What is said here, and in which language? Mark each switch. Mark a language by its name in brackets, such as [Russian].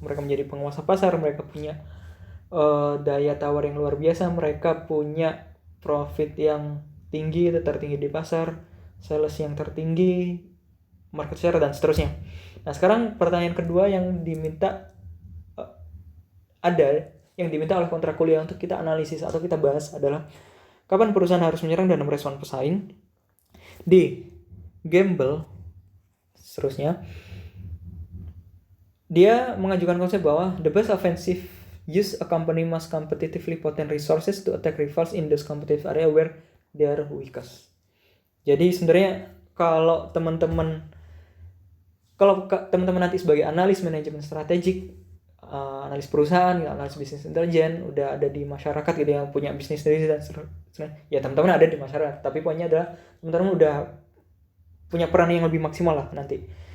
[Indonesian] Mereka menjadi penguasa pasar, mereka punya daya tawar yang luar biasa, mereka punya profit yang tinggi, tertinggi di pasar, sales yang tertinggi, market share, dan seterusnya. Nah, sekarang pertanyaan kedua yang diminta yang diminta oleh kontrak kuliah untuk kita analisis atau kita bahas adalah kapan perusahaan harus menyerang dan merespon pesaing. Di Gamble seterusnya, dia mengajukan konsep bahwa [English] the best offensive use a company must competitively potent resources to attack rivals in those competitive area where they are weakest. [Indonesian] Jadi sebenarnya kalau teman-teman nanti sebagai analis manajemen strategik, analis perusahaan, analis bisnis intelijen, udah ada di masyarakat gitu, yang punya bisnis sendiri dan ya teman-teman ada di masyarakat, tapi poinnya adalah teman-teman udah punya peran yang lebih maksimal lah nanti.